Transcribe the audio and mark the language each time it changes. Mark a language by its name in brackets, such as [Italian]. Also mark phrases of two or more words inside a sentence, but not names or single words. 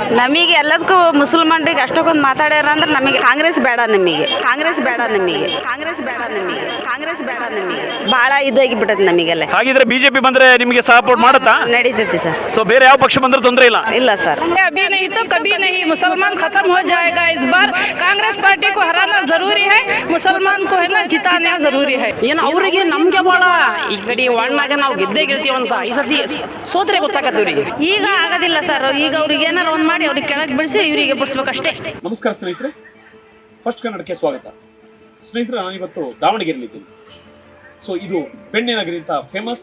[Kannada] ನಮಗೆ ಎಲ್ಲದಕ್ಕೂ ಮುಸಲ್ಮಾನರಿಗೆ ಅಷ್ಟಕ್ಕೊಂದು ಮಾತಾಡ್ಯಾರ ಅಂದ್ರೆ ನಮಗೆ ಕಾಂಗ್ರೆಸ್ ಬೇಡ, ಭಾಳ ಇದಾಗಿ ಬಿಟ್ಟೈತೆ ನಮಗೆಲ್ಲ. ಹಾಗಿದ್ರೆ ಬಿಜೆಪಿ ಬಂದ್ರೆ ನಿಮಗೆ ಸಪೋರ್ಟ್ ಮಾಡುತ್ತಾ? ನಡೀತೈತಿ ಸರ್. ಸೊ ಬೇರೆ ಯಾವ ಪಕ್ಷ ಬಂದ್ರೆ ತೊಂದರೆ ಇಲ್ಲ? ಇಲ್ಲ ಸರ್. [Hindi] अभी नहीं तो कभी नहीं, मुसलमान खत्म हो जाएगा इस बार. कांग्रेस पार्टी को हराना जरूरी है, मुसलमान को है ना जिताना जरूरी है. [Kannada] ಏನು ಅವರಿಗೆ ನಮಗೆ ಭಾಳ ಈ ಕಡೆ ಒಣ್ಣಾಗ ನಾವು ಗೆದ್ದೇ ಗೆಲ್ತೀವಂತ ಈ ಸತಿ ಸೋತ್ರೆ ಗೊತ್ತಾಗತ್ತೆ ಇವರಿಗೆ. ಈಗ ಆಗೋದಿಲ್ಲ ಸರ್. ಈಗ ಅವ್ರಿಗೆ ಏನಾರ ಒಂದು ಮಾಡಿ ಅವ್ರಿಗೆ ಕೆಳಗೆ ಬಿಡಿಸಿ ಇವರಿಗೆ ಬಿಡಿಸ್ಬೇಕಷ್ಟೇ. ನಮಸ್ಕಾರ ಸ್ನೇಹಿತರೆ, ಫಸ್ಟ್ ಕನ್ನಡಕ್ಕೆ ಸ್ವಾಗತ. ಸ್ನೇಹಿತರೆ, ನಾನಿವತ್ತು ದಾವಣಗೆರೆಯಲ್ಲಿದ್ದೀನಿ. ಸೊ ಇದು ಬೆಣ್ಣೆ ನಗರಿ ಅಂತ ಫೇಮಸ್.